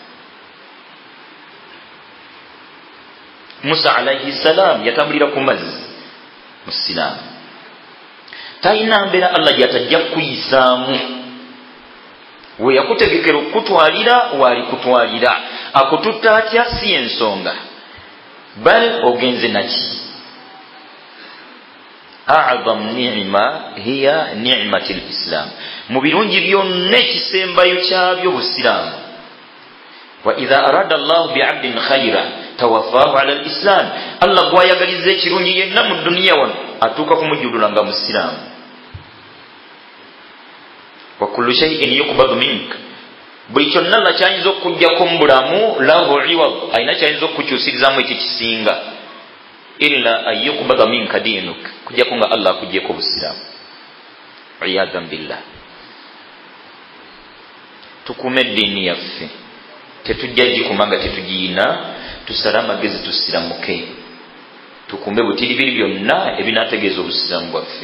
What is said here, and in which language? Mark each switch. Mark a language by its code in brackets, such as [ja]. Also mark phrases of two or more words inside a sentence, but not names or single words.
[lg] Musa [ar] عليه السلام [lg] yatambulira ku mazzi musiraamu. Talina mbeera Allah gyatajja kuyisaamu. We yakutegekera okutwalira waali kutwalira, akututta atya si ensonga, bal ogenze naki. [ar] أعظم نعمة هي نعمة الإسلام. [lg] Mu birungi byonna ekisembayo kyabyo busiraamu. [ar] وإذا أراد الله بعبد خيرا توفاه على الإسلام. [lg] Allah gwayagaliza ekirungi yenna mu dduniya wano atuuka kumujjulula nga musiraamu. [ar] وكل شيء يقبض منك, [lg] buli kyonna Allah kyayinza okujjako mu bulamu [ar] له عوض, [lg] ayina kyayinza okukyusirizaamu ekikisinga, [ar] إلا أن يقبض منك دينك, [lg] kujjako nga Allah akuggyeko busiraamu. [ar] عياذا بالله. [lg] Tukume eddiini yaffe, tetujja gikuma nga tetugiyina, tusale amagezi tusiramuke, tukumbe butiribiri byonna ebinaategeeza obusiraamu bwaffe.